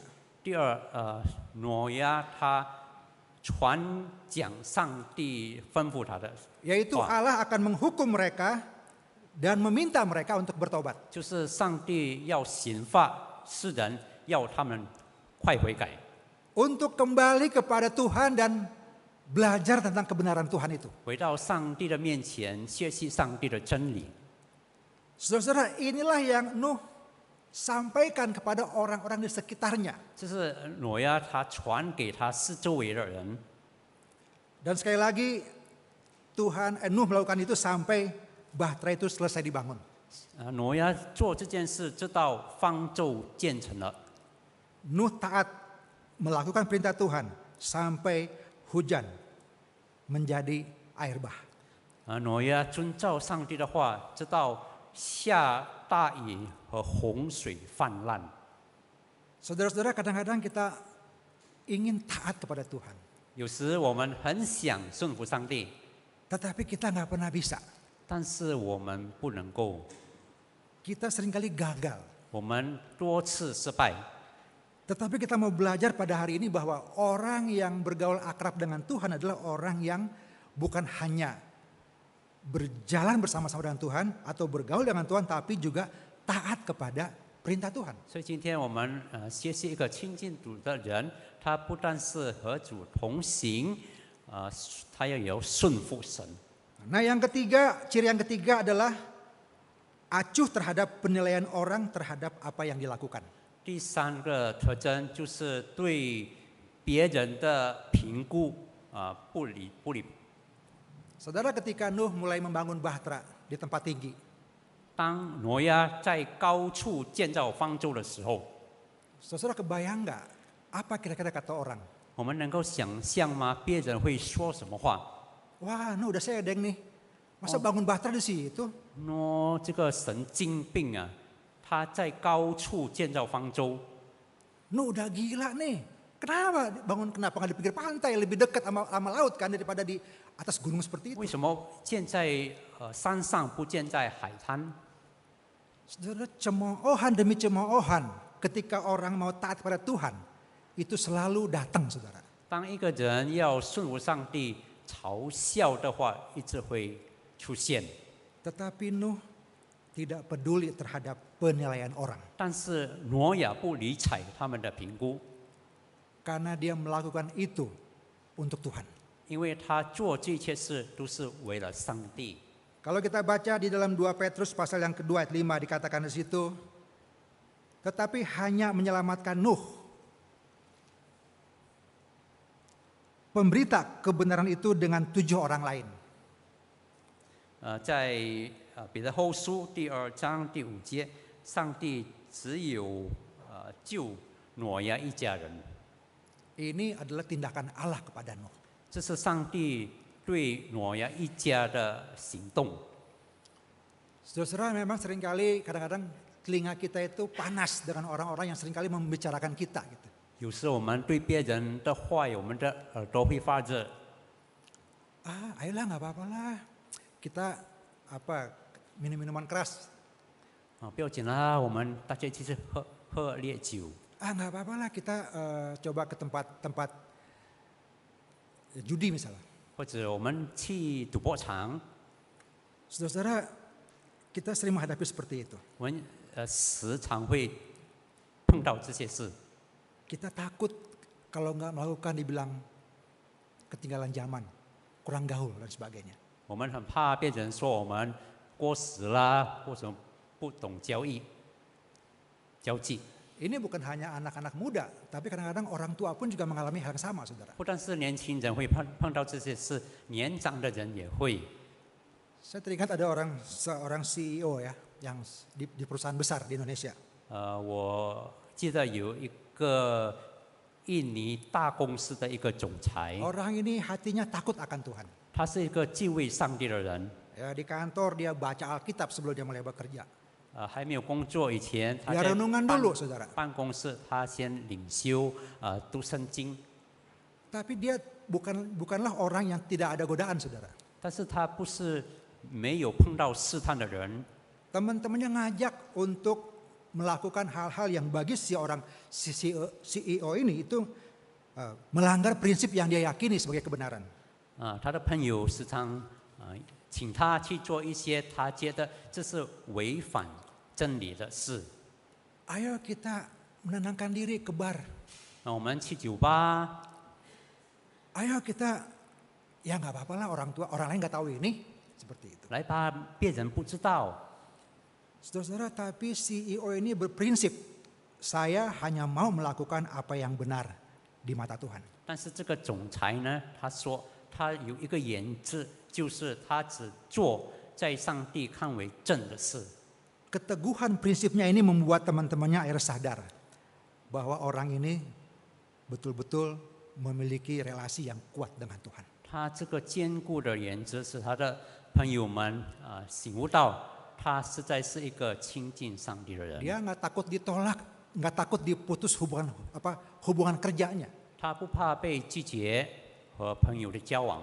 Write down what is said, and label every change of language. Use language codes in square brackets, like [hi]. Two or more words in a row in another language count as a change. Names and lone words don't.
[zh] 第二，挪亚他传讲上帝吩咐他的， [id] Yaitu Allah akan menghukum mereka dan meminta mereka untuk bertobat. [zh] 就是上帝要刑罚世人，要他们快悔改， [id] Untuk kembali kepada Tuhan dan belajar tentang kebenaran Tuhan itu. [zh] 回到上帝的面前，学习上帝的真理。 [id] Saudara-saudara, inilah yang Nuh sampaikan kepada orang-orang di sekitarnya. [zh] 这是挪亚他传给他四周围的人。 [id] Dan sekali lagi Nuh melakukan itu sampai bahtera itu selesai dibangun. [zh] 挪亚做这件事，直到方舟建成了。 [id] Nuh taat melakukan perintah Tuhan sampai hujan menjadi air bah. [zh] 挪亚遵照上帝的话，直到下大雨和洪水泛滥。 [id] Saudara-saudara, kadang-kadang kita ingin taat kepada Tuhan, [zh] 有时我们很想顺服上帝， [id] tetapi kita nggak pernah bisa. [zh] 但是我们不能够， [id] Kita seringkali gagal. [zh] 我们多次失败。 [id] Tetapi kita mau belajar pada hari ini bahwa orang yang bergaul akrab dengan Tuhan adalah orang yang bukan hanya berjalan bersama-sama dengan Tuhan atau bergaul dengan Tuhan, tapi juga taat kepada perintah Tuhan. [zh] 所以今天我们学习一个亲近主的人，他不但是和主同行，他也要顺服神。 [id] Nah, yang ketiga, ciri yang ketiga adalah acuh terhadap penilaian orang terhadap apa yang dilakukan. [zh] 第三个特征就是对别人的评估不理。 [id] Saudara, ketika Nuh mulai membangun bahtera di tempat tinggi, [zh] 当挪亚在高处建造方舟的时候， [id] Saudara kebayang nggak apa kira-kira kata orang? [zh] 我们能够想象吗？别人会说什么话？ [id] Wah, nu udah sedeng nih. Masa bangun batra di situ? [zh] 这个神经病啊，他在高处建造方舟， [id] Nu udah gila nih. Kenapa nggak di pinggir pantai lebih dekat sama laut kan daripada di atas gunung seperti itu? [zh] 为什么建在山上不建在海滩？ [id] Saudara, cemoohan demi cemoohan ketika orang mau taat pada Tuhan itu selalu datang, saudara. [zh] 当一个人要顺服上帝、嘲笑的话，一直会出现。 [id] Tetapi Nuh tidak peduli terhadap penilaian orang [zh] 但是挪亚不理睬他们的评估， [id] karena dia melakukan itu untuk Tuhan. [zh] 因为他做这一切事都是为了上帝。 [id] Kalau kita baca di dalam 2 Petrus pasal yang kedua ayat 5 dikatakan di situ, tetapi hanya menyelamatkan Nuh. Pemberita kebenaran itu dengan 7 orang lain. [zh] 在彼得后书第2章第5节，上帝只有救挪亚一家人。 [id] Ini adalah tindakan Allah kepada Nuh. [zh] 这是上帝对挪亚一家的行动。 [id] Saudara, memang seringkali kadang-kadang telinga kita itu panas dengan orang-orang yang seringkali membicarakan kita gitu. [zh] 有时我们对别人的话，我们的耳朵会发热。 [id] Ayolah nggak apa-apa lah. Kita minum minuman keras. [zh] 不要紧啦，我们大家一起喝烈酒。 [id] Nggak apa-apa lah kita coba ke tempat judi misalnya. [zh] 或者我们去赌博场， [id] Saudara-saudara, kita sering menghadapi seperti itu. [zh] 我们时常会碰到这些事。 [id] Kita takut kalau nggak melakukan dibilang ketinggalan zaman, kurang gaul dan sebagainya. [zh] 我们很怕别人说我们过时啦，或者不懂交际。 [id] Ini bukan hanya anak-anak muda, tapi kadang-kadang orang tua pun juga mengalami hal yang sama, saudara. [zh] 不但是年轻人会碰到这些事，年长的人也会。 [id] Saya teringat ada seorang CEO ya, yang di perusahaan besar di Indonesia. [zh] 我记得有一个印尼大公司的一个总裁， [id] Orang ini hatinya takut akan Tuhan. [zh] 他是一个敬畏上帝的人。 [id] Ya, di kantor dia baca Alkitab sebelum dia mulai bekerja. [zh] 还没有工作以前，他 [id] Dia [zh] 在 [id] renungan dulu, saudara. [zh] 办公室，他先领修读圣经。 [id] Tapi dia bukanlah orang yang tidak ada godaan, saudara. [zh] 但是他不是没有碰到试探的人。 [id] Teman-temannya ngajak untuk melakukan hal-hal yang bagi CEO ini itu melanggar prinsip yang dia yakini sebagai kebenaran. [zh] 他的朋友时常请他去做一些他觉得这是违反真理的事。 [id] Ayo kita menenangkan diri ke bar. [zh] 我们去酒吧， [id] Ayo kita, ya nggak apa-apa lah orang lain nggak tahu ini, seperti itu. [zh] 来吧，别人不知道。 [id] Saudara-saudara, tapi CEO ini berprinsip, saya hanya mau melakukan apa yang benar di mata Tuhan. [zh] 但是这个总裁呢，他说他有一个原则，就是他只做在上帝看为正的事。 [id] Keteguhan prinsipnya ini membuat teman-temannya akhirnya sadar bahwa orang ini betul-betul memiliki relasi yang kuat dengan Tuhan. [zh] 他这个坚固的原则使他的朋友们醒悟到，他实在是一个亲近上帝的人。 [id] Dia nggak takut ditolak, nggak takut diputus hubungan kerjanya. [zh] 他不怕被拒绝和朋友的交往，